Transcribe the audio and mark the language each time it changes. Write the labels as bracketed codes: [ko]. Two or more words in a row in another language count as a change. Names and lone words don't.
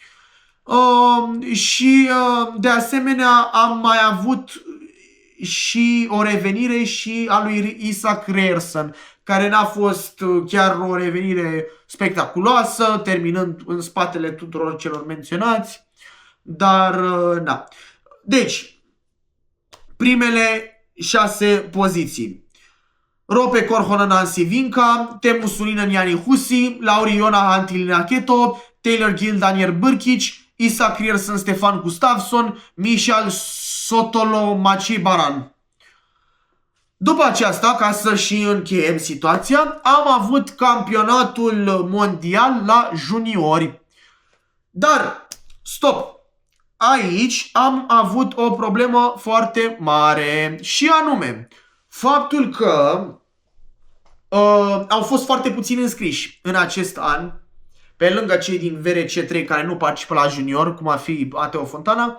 [ro] Și de asemenea am mai avut și o revenire și a lui Isaac Reierson, care n-a fost chiar o revenire spectaculoasă, terminând în spatele tuturor celor menționați, dar da. Deci, primele 6 poziții: Roope Korhonen, Anssi Vinca, Teemu Suninen, Jani Husi, Lauri Jona, Antti Linnake-Keto, Taylor Gill, Daniel Birkic, Isaac Reierson, Stefan Gustafsson, Michael Sotolo, Maciej Baran. După aceasta, ca să și încheiem situația, am avut campionatul mondial la juniori. Dar, stop! Aici am avut o problemă foarte mare și anume faptul că au fost foarte puțini înscriși în acest an, pe lângă cei din VRC 3 care nu participă la junior, cum ar fi Ateo Fontana.